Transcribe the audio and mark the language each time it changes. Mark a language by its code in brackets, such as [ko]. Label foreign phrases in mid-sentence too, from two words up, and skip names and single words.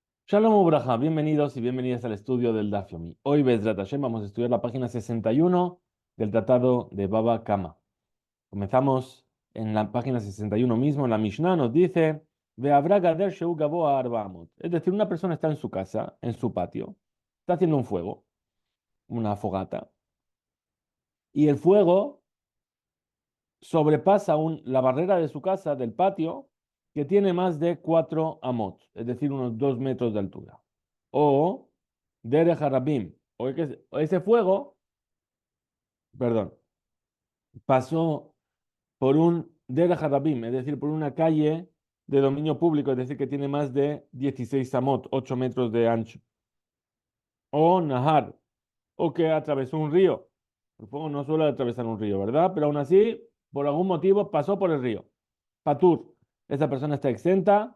[he] שלום וברכה, [es] bienvenidos y bienvenidas al estudio del Daf Yomi. Hoy, [he] בעזרת השם, [es] vamos a estudiar la página 61 del tratado de Baba Kama. Comenzamos en la página 61 mismo, en la Mishnah nos dice, [he] ועברה גדר שהוא גבוה ארבע אמות. [es] Es decir, una persona está en su casa, en su patio, está haciendo un fuego, una fogata, y el fuego sobrepasa la barrera de su casa, del patio, que tiene más de 4 amot, es decir, unos 2 metros de altura. [he] או דרך הרבים, [es] o ese fuego, perdón, pasó por un [he] דרך הרבים, [es] es decir, por una calle de dominio público, es decir, que tiene más de 16 amot, 8 metros de ancho. [he] או נהר, [es] o que atravesó un río. El fuego no suele atravesar un río, ¿verdad? Pero aún así, por algún motivo, pasó por el río. Patur, esa persona está exenta.